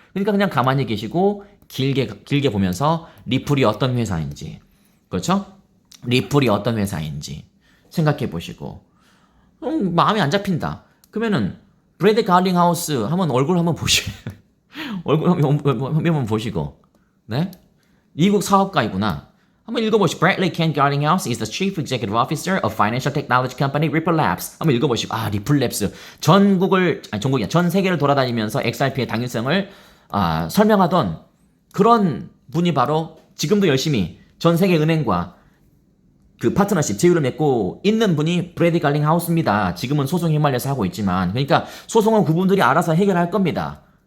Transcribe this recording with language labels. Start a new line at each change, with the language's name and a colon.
Korean: 그러니까 그냥 가만히 계시고 길게 보면서 리플이 어떤 회사인지, 그렇죠? 리플이 어떤 회사인지 생각해 보시고 마음이 안 잡힌다. 그러면은 브래드 갈링하우스 얼굴 한번 보시고 얼굴 한번 보시고, 네? 미국 사업가이구나. 한번 읽어보시고.
English: Bradley Ken Garlinghouse is the Chief Executive Officer of Financial Technology Company Ripple Labs.
Korean: 한번 읽어보시고. 리플 랩스. 전 세계를 돌아다니면서 XRP의 당일성을 설명하던 그런 분이 바로 지금도 열심히 전 세계 은행과 그 파트너십 제휴를 맺고 있는 분이 브래디 갈링하우스입니다. 지금은 소송에 휘말려서 하고 있지만, 그러니까 소송은 그분들이 알아서 해결할 겁니다.